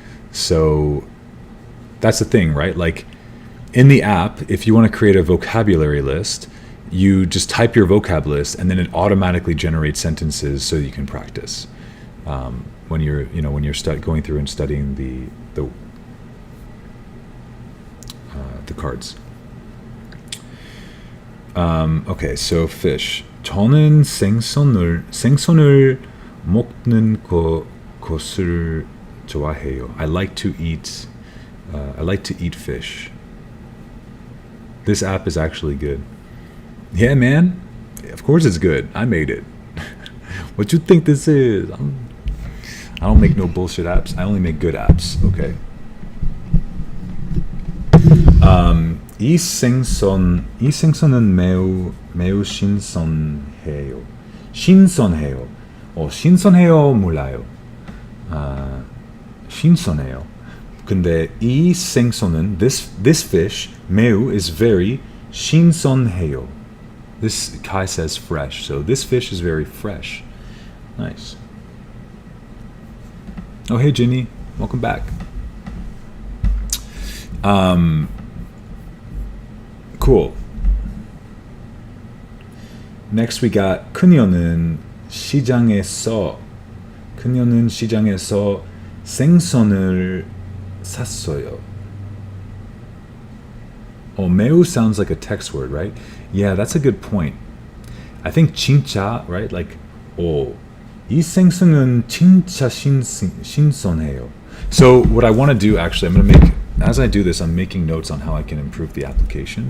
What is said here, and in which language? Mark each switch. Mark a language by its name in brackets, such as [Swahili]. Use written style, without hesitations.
[English] So that's the thing, right? Like in the app, if you want to create a vocabulary list, you just type your vocab list and then it automatically generates sentences so you can practice when you're going through and studying the cards. Okay, so fish. [Korean] 저는 생선을 먹는 것을 좋아해요. [English] I like to eat fish. This app is actually good. Yeah, man. Of course it's good. I made it. What you think this is? I don't make no bullshit apps. I only make good apps. Okay. [Korean] 이 생선은 매우 신선해요. 신선해요 몰라요. 신선해요. 근데 이 생선은 [English] this fish [Korean] 매우 [English] is very [Korean] 신선해요. [English] This Kai says fresh, so this fish is very fresh. Nice. Oh, hey Ginny, welcome back. Cool. Next we got [Korean] 그녀는 시장에서 생선을 샀어요. [English] Oh, 매우 sounds like a text word, right? Yeah, that's a good point. I think 진짜, right? [Korean] Like, 이 생선은 진짜 신선해요. [English] So what I want to do, actually, as I do this, I'm making notes on how I can improve the application.